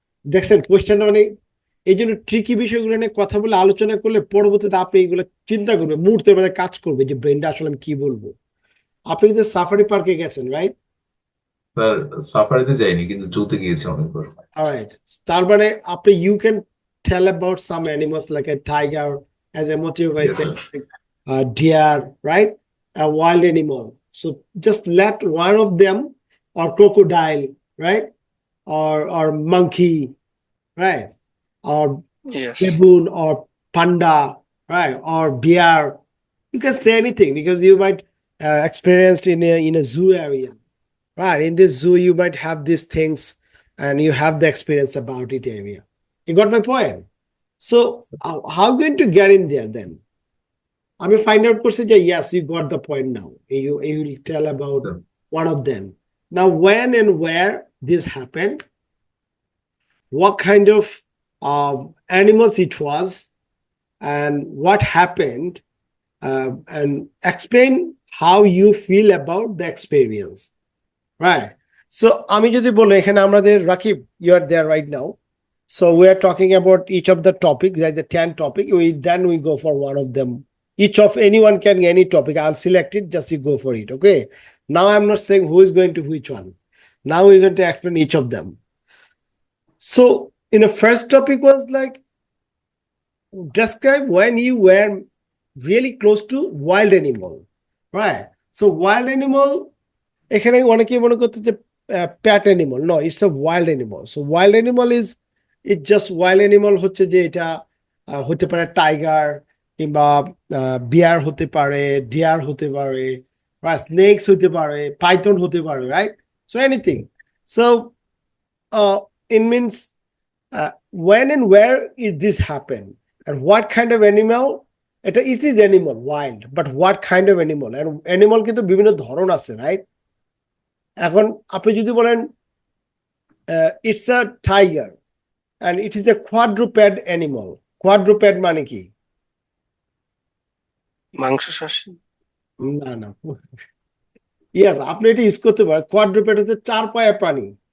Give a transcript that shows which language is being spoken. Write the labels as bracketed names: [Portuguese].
[Bangla] দেখছেন কোয়েশ্চেনটা মানে এই জন্য ট্রিকি বিষয়গুলো নিয়ে কথা বলে আলোচনা করলে পরবর্তীতে আপনি এগুলো চিন্তা করবেন, মুহূর্তে মানে কাজ করবে যে ব্রেনটা আসলে আমি কি বলবো। আপনি কিন্তু সাফারি পার্কে গেছেন, রাইট? স্যার সাফারিতে যাইনি, কিন্তু জুতে গিয়েছি অনেকবার। [English] alright, [Bangla] তার মানে আপনি [English] You can tell about some animals like a tiger, as a motive I yes say, sir. deer, right? A wild animal. So just let one of them, or crocodile, right? Or monkey, right? Or yes baboon, or panda, right? Or bear. You can say anything because you might experienced in a zoo area, right? In this zoo, you might have these things, and you have the experience about it area. You got my point? So how are you going to get in there then? [Bangla] আমি find out করছি যে [English] yes, you got the point now. You will tell about one of them. Now when and where this happened, what kind of animals it was, and what happened, and explain how you feel about the experience, right? So [Bangla] আমি যদি বলি এখানে আমাদের [English] Rakib, you are there right now. So we are talking about each of the topic, like the 10 topic. Then we go for one of them. Each of anyone can any topic. I'll select it, just you go for it. Okay. Now I'm not saying who is going to which one. Now we're going to explain each of them. So in the first topic was like, describe when you were really close to wild animal, right? So wild animal, [Bangla] এখানে অনেকে মনে করতে যে [English] Pet animal, no, it's a wild animal. So wild animal is, it just wild animal [Bangla] হচ্ছে যে এটা হতে পারে টাইগার, কিংবা বিয়ার হতে পারে, ডিয়ার হতে পারে, স্নেকস হতে পারে, পাইথন হতে পারে, right? [English] So anything. So it means when and where is this happen, and what kind of animal এটা, it is animal wild, but what kind of animal, and animal [Bangla] কিন্তু বিভিন্ন ধরন আছে, [English] Right? [Bangla] এখন আপনি যদি বলেন [English] it's a tiger and it is a quadruped animal, quadruped [Bangla] মানে কি? মাংসাশী। না না, ইয়াস, আপনি এটা ইউজ করতে পারেন। কোয়াড্রুপেড হচ্ছে চার পায়া প্রাণী।